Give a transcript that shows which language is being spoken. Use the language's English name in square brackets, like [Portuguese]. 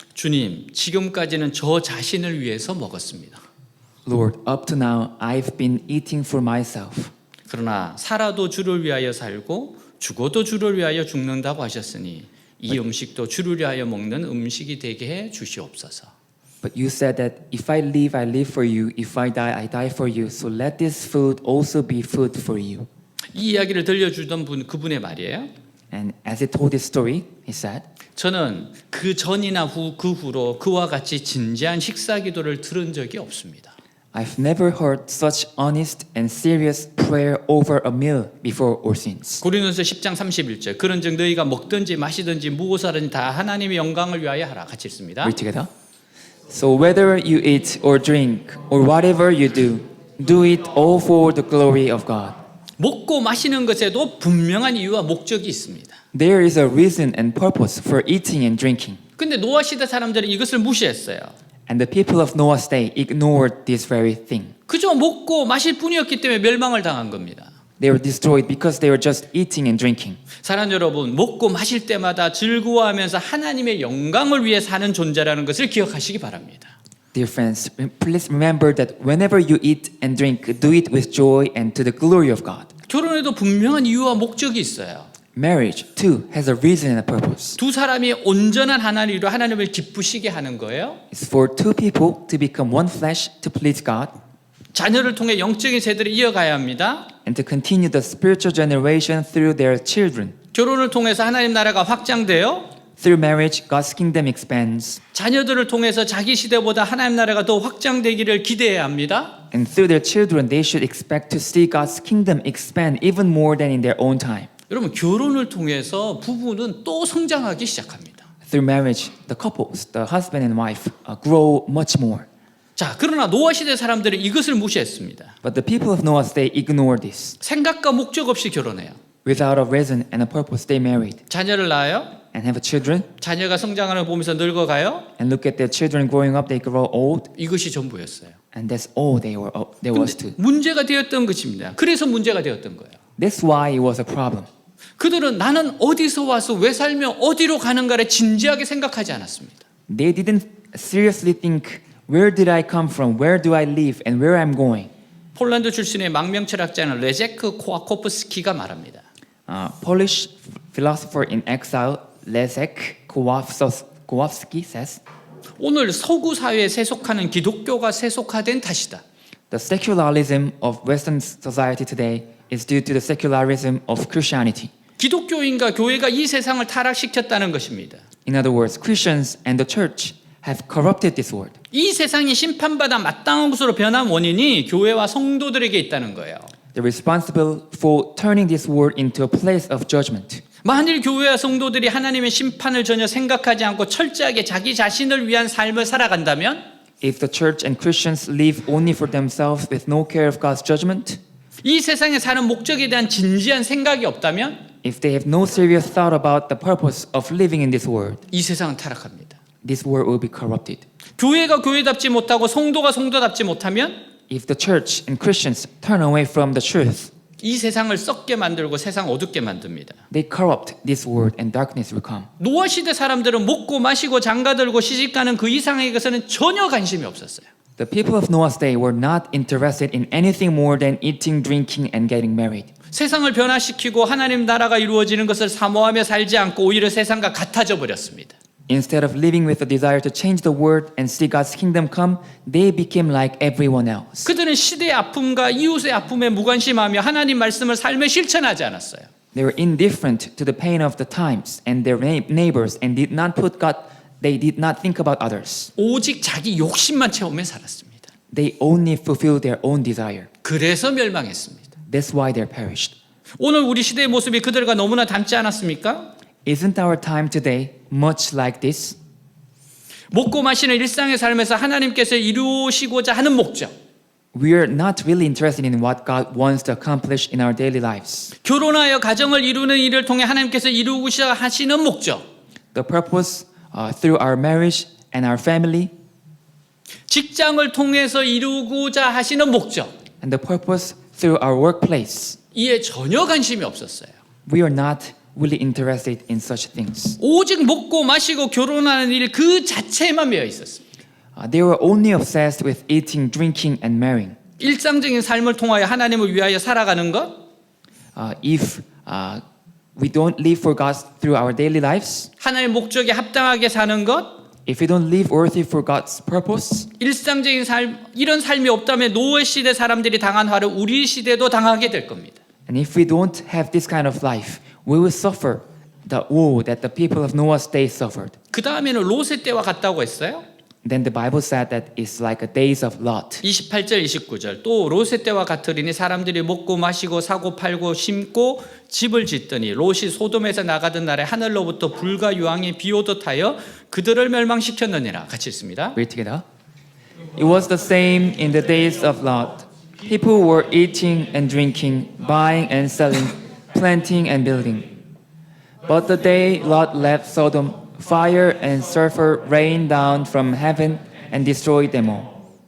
[Korean] 주님, 지금까지는 저 자신을 위해서 먹었습니다. [English] Lord, up to now, I've been eating for myself. [Korean] 그러나 살아도 주를 위하여 살고 죽어도 주를 위하여 죽는다고 하셨으니 이 음식도 주를 위하여 먹는 음식이 되게 해 주시옵소서. [English] But you said that if I live for you. If I die for you. So let this food also be food for you. [Korean] 이 이야기를 들려주던 분 그분의 말이에요. [English] And as he told this story, he said, [Korean] 저는 그 전이나 그 후로 그와 같이 진지한 식사 기도를 들은 적이 없습니다. [English] I've never heard such honest and serious prayer over a meal before or since. [Korean] 고린도서 10장 31절 그런즉 너희가 먹든지 마시든지 무엇을 하든지 다 하나님의 영광을 위하여 하라. 같이 읽습니다. [English] Read together. So whether you eat or drink or whatever you do, do it all for the glory of God. [Korean] 먹고 마시는 것에도 분명한 이유와 목적이 있습니다. [English] There is a reason and purpose for eating and drinking. [Korean] 근데 노아 시대 사람들은 이것을 무시했어요. [English] And the people of Noah's day ignored this very thing. [Korean] 그저 먹고 마실 뿐이었기 때문에 멸망을 당한 겁니다. [English] They were destroyed because they were just eating and drinking. [Korean] 사랑 여러분, 먹고 마실 때마다 즐거워하면서 하나님의 영광을 위해 사는 존재라는 것을 기억하시기 바랍니다. [English] Dear friends, please remember that whenever you eat and drink, do it with joy and to the glory of God. [Korean] 결혼에도 분명한 이유와 목적이 있어요. [English] Marriage, too, has a reason and a purpose. [Korean] 두 사람이 온전한 하나님으로 하나님을 기쁘시게 하는 거예요. [English] It's for two people to become one flesh to please God [Korean] 자녀를 통해 영적인 세대를 이어가야 합니다. [English] and to continue the spiritual generation through their children. [Korean] 결혼을 통해서 하나님 나라가 확장돼요. [English] Through marriage, God's kingdom expands. [Korean] 자녀들을 통해서 자기 시대보다 하나님 나라가 더 확장되기를 기대해야 합니다. [English] And through their children, they should expect to see God's kingdom expand even more than in their own time. [Korean] 여러분, 결혼을 통해서 부부는 또 성장하기 시작합니다. [English] Through marriage, the couples, the husband and wife, grow much more. [Korean] 자, 그러나 노아 시대 사람들은 이것을 무시했습니다. [English] But the people of Noah's day ignored this. [Korean] 생각과 목적 없이 결혼해요. [English] Without a reason and a purpose, they married [Korean] 자녀를 낳아요. [English] and have children. [Korean] 자녀가 성장하는 걸 보면서 늙어가요. [English] And look at their children growing up, they grow old. [Korean] 이것이 전부였어요. [English] And that's all they was to. [Korean] 문제가 되었던 것입니다. 그래서 문제가 되었던 거예요. [English] That's why it was a problem. [Korean] 그들은 나는 어디서 와서 왜 살며 어디로 가는가를 진지하게 생각하지 않았습니다. [English] They didn't seriously think, where did I come from, where do I live, and where I'm going. [Korean] 폴란드 출신의 망명 철학자는 레제크 코아코프스키가 말합니다. [English] Polish philosopher in exile, Leszek Kowalski says, [Korean] 오늘 서구 사회에 세속하는 기독교가 세속화된 탓이다. [English] the secularism of Western society today is due to the secularism of Christianity. [Korean] 기독교인과 교회가 이 세상을 타락시켰다는 것입니다. [English] In other words, Christians and the church have corrupted this world. [Korean] 이 세상이 심판받아 마땅한 곳으로 변한 원인이 교회와 성도들에게 있다는 거예요. [English] They're responsible for turning this world into a place of judgment. [Korean] 만일 교회와 성도들이 하나님의 심판을 전혀 생각하지 않고 철저하게 자기 자신을 위한 삶을 살아간다면 [English] If the church and Christians live only for themselves with no care of God's judgment, [Korean] 이 세상에 사는 목적에 대한 진지한 생각이 없다면 [English] if they have no serious thought about the purpose of living in this world, [Korean] 이 세상은 타락합니다. [English] this world will be corrupted. [Korean] 교회가 교회답지 못하고 성도가 성도답지 못하면 [English] If the church and Christians turn away from the truth, [Korean] 이 세상을 썩게 만들고 세상 어둡게 만듭니다. [English] they corrupt this world and darkness will come. [Korean] 노아 시대 사람들은 먹고 마시고 장가들고 시집가는 그 이상의 것에는 전혀 관심이 없었어요. [English] The people of Noah's day were not interested in anything more than eating, drinking, and getting married. [Korean] 세상을 변화시키고 하나님 나라가 이루어지는 것을 사모하며 살지 않고 오히려 세상과 같아져 버렸습니다. [English] Instead of living with a desire to change the world and see God's kingdom come, they became like everyone else. [Korean] 그들은 시대의 아픔과 이웃의 아픔에 무관심하며 하나님 말씀을 삶에 실천하지 않았어요. [English] They were indifferent to the pain of the times and their neighbors and did not put God. They did not think about others. [Korean] 오직 자기 욕심만 채우며 살았습니다. [English] they only fulfill their own desire. [Korean] 그래서 멸망했습니다. [English] That's why they're perished. [Korean] 오늘 우리 시대의 모습이 그들과 너무나 닮지 않았습니까? [English] Isn't our time today much like this? [Korean] 먹고 마시는 일상의 삶에서 하나님께서 이루시고자 하는 목적, [English] We are not really interested in what God wants to accomplish in our daily lives. [Korean] 결혼하여 가정을 이루는 일을 통해 하나님께서 이루고자 하시는 목적, [English] The purpose through our marriage and our family, [Korean] 직장을 통해서 이루고자 하시는 목적, [English] and the purpose through our workplace. [Korean] 이에 전혀 관심이 없었어요. [English] We are not really interested in such things. [Korean] 오직 먹고 마시고 결혼하는 일 그 자체에만 매여 있었습니다. [English] They were only obsessed with eating, drinking, and marrying. [Korean] 일상적인 삶을 통하여 하나님을 위하여 살아가는 것, [English] If we don't live for God through our daily lives, [Korean] 하나님의 목적에 합당하게 사는 것, [English] if we don't live worthy for God's purpose, [Korean] 일상적인 삶, 이런 삶이 없다면 노예 시대 사람들이 당한 화를 우리 시대도 당하게 될 겁니다. [English] and if we don't have this kind of life, we will suffer the woe that the people of Noah's day suffered. [Korean] 그 다음에는 롯의 때와 같다고 했어요. [English] Then the Bible said that it's like a days of Lot. [Korean] 28절 29절 또 롯의 때와 같으리니 사람들이 먹고 마시고 사고 팔고 심고 집을 짓더니 롯이 소돔에서 나가던 날에 하늘로부터 불과 유황이 비오듯 하여 그들을 멸망시켰느니라. 같이 읽습니다. [English] Read together. It was the same in the days of Lot. People were eating and drinking, buying and selling, planting and building. But the day Lot left Sodom, fire and sulfur rained down from heaven and destroyed them all.